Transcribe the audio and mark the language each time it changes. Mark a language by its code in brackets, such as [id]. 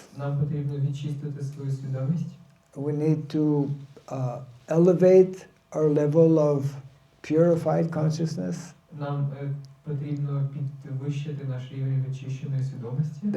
[uk] нам потрібно відчистити свою свідомість. [en] We need to elevate our level of purified consciousness. [uk] Нам потрібно підвищити наш рівень відчищеної свідомості.